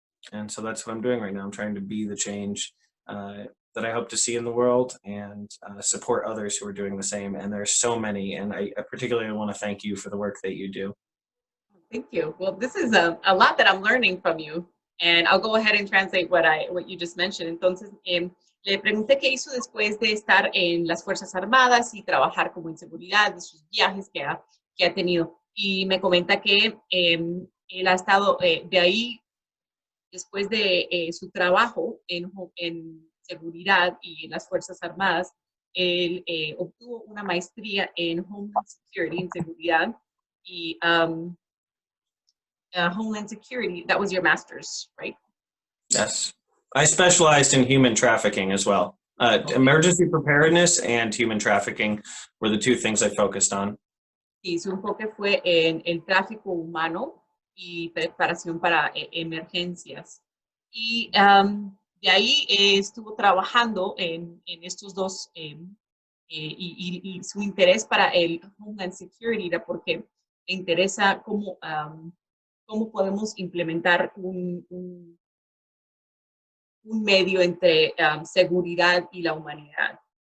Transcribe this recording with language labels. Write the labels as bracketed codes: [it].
[en] And so that's what I'm doing right now. I'm trying to be the change that I hope to see in the world, and support others who are doing the same. And there's so many, and I particularly want to thank you for the work that you do. Thank you. Well, this is a lot that I'm learning from you, and I'll go ahead and translate what you just mentioned. [es] Entonces, le pregunté qué hizo después de estar en las Fuerzas Armadas y trabajar como en seguridad, de sus viajes que ha tenido. Y me comenta que él ha estado de ahí, después de su trabajo en seguridad y en las Fuerzas Armadas, él obtuvo una maestría en Homeland Security, en seguridad, y Homeland Security. [en] That was your master's, right? Yes. I specialized in human trafficking as well. Okay. Emergency preparedness and human trafficking were the two things I focused on. [es] Y su enfoque fue en el tráfico humano y preparación para emergencias. Y de ahí estuvo trabajando en estos dos, y su interés para el Homeland Security era porque le interesa cómo podemos implementar un medio entre seguridad y la humanidad.